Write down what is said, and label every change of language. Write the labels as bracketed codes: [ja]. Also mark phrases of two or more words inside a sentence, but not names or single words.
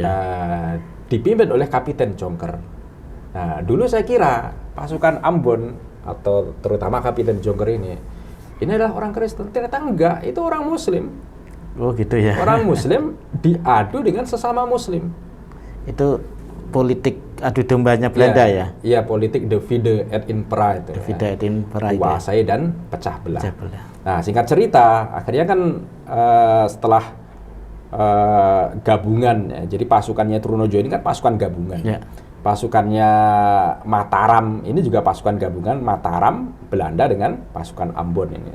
[id] Nah, dipimpin oleh Kapiten Jongker. Nah, dulu saya kira pasukan Ambon atau terutama Kapiten Jongker ini adalah orang Kristen. Ternyata enggak, itu orang Muslim. Oh gitu ya. Orang Muslim diadu dengan sesama Muslim. Itu politik adu dombanya Belanda ya? Iya, politik [la] divide et impera [id] itu. [la] Divide et impera. [id] Kuasai dan pecah belah. Pecah belah. Nah, singkat cerita, akhirnya kan setelah gabungan, ya, jadi pasukannya Trunojoyo ini kan pasukan gabungan. Ya. Pasukannya Mataram ini juga pasukan gabungan, Mataram, Belanda dengan pasukan Ambon ini.